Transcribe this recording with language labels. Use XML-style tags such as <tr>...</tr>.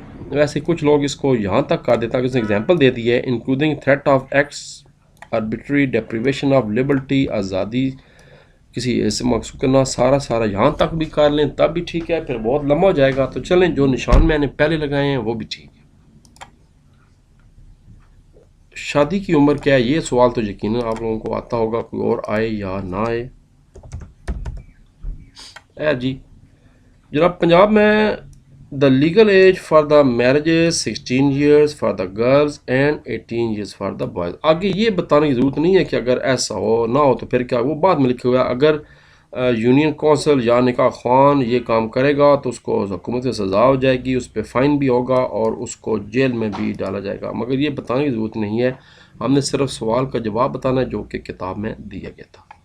<ur>ویسے کچھ لوگ اس کو یہاں تک کر دیتا کہ اس نے ایگزامپل دے دی ہے،</ur> <en>including threat of acts arbitrary deprivation of liberty,</en> <ur>آزادی کسی ایسے مقصود کرنا، سارا یہاں تک بھی کر لیں تب بھی ٹھیک ہے. پھر بہت لمبا ہو جائے گا، تو چلیں جو نشان میں نے پہلے لگائے ہیں وہ بھی ٹھیک ہے. شادی کی عمر کیا ہے؟ یہ سوال تو یقیناً آپ لوگوں کو آتا ہوگا، کوئی اور آئے یا نہ آئے. جی جناب، پنجاب میں</ur> <en>The legal age for the marriage 16 years for the girls and 18 years for the boys.</en> <ur>آگے یہ بتانے کی ضرورت نہیں ہے کہ اگر ایسا ہو نہ ہو تو پھر کیا، وہ بعد میں لکھے ہوا ہے. اگر یونین کونسل یا نکاح خوان یہ کام کرے گا تو اس کو حکومت سے سزا ہو جائے گی، اس پہ فائن بھی ہوگا اور اس کو جیل میں بھی ڈالا جائے گا. مگر یہ بتانے کی ضرورت نہیں ہے، ہم نے صرف سوال کا جواب بتانا ہے جو کہ کتاب میں دیا گیا تھا.</ur>